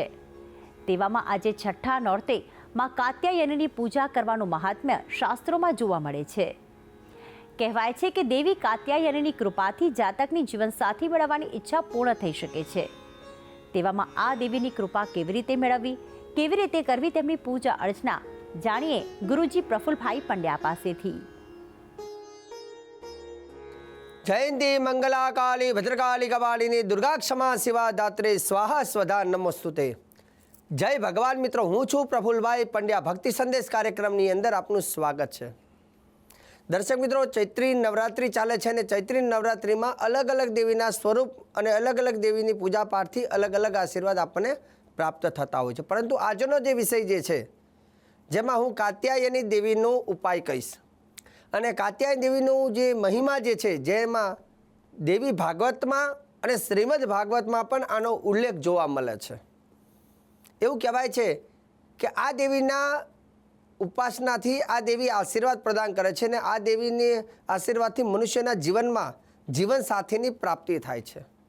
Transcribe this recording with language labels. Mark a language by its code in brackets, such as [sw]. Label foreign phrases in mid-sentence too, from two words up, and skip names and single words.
[gu] તેવામાં આજે છઠ્ઠા નોરતે માં કાત્યાયનીની પૂજા કરવાનું મહાત્મ્ય શાસ્ત્રોમાં જોવા મળે છે। કહેવાય છે કે દેવી કાત્યાયનીની કૃપાથી જાતકની જીવનસાથી મેળવવાની ઈચ્છા પૂર્ણ થઈ શકે છે। તેવામાં આ દેવીની કૃપા કેવી રીતે મેળવવી, કેવી રીતે કરવી તેમની પૂજા અર્ચના જાણીએ ગુરુજી પ્રફુલભાઈ પંડ્યા પાસેથી। [sa] जयंती मंगला काली भद्रकाली कपालिनी दुर्गा क्षमा शिवा दात्रे स्वाहा स्वधा नमोस्तुते। [gu] જય ભગવાન મિત્રો, હું છું પ્રફુલભાઈ પંડ્યા। ભક્તિ સંદેશ કાર્યક્રમ અંદર આપનું સ્વાગત હૈ. દર્શક મિત્રો, ચૈત્રી નવરાત્રિ ચાલે છે ને ચૈત્રી નવરાત્રિ માં અલગ અલગ દેવીના સ્વરૂપ ઓર અલગ અલગ દેવીની પૂજા પાઠ થી અલગ અલગ આશીર્વાદ આપને પ્રાપ્ત થતા હોય છે। પરંતુ આજનો જે વિષય જે છે જેમાં હું કાત્યાયની દેવીનો ઉપાય કહીશ અને કાત્યાયની દેવીનો જે મહિમા જે છે જેમાં દેવી ભાગવતમાં અને શ્રીમદ ભાગવતમાં પણ આનો ઉલ્લેખ જોવા મળે છે। એવું કહેવાય છે કે આ દેવીના ઉપાસનાથી આ દેવી આશીર્વાદ પ્રદાન કરે છે અને આ દેવીની આશીર્વાદથી મનુષ્યના જીવનમાં જીવનસાથીની પ્રાપ્તિ થાય છે।